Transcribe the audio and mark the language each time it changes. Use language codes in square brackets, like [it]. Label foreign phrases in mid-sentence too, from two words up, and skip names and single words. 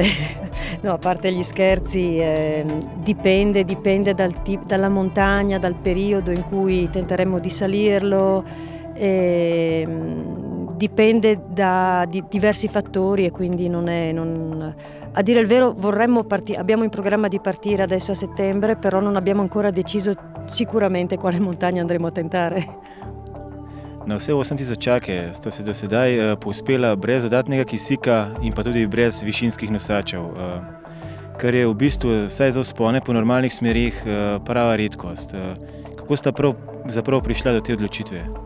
[it] No, a parte gli scherzi, dipende dalla montagna, dal periodo in cui tenteremo di salirlo, dipende da diversi fattori, e quindi a dire il vero abbiamo in programma di partire adesso a settembre, però non abbiamo ancora deciso sicuramente quale montagna andremo a tentare. [sl] Na vse 8000-čake sta se do sedaj povzpela brez dodatnega kisika in pa tudi brez višinskih nosačev, kar je v bistvu, vsaj za vzpone po normalnih smerih, prava redkost. Kako sta zapravo prišla do te odločitve?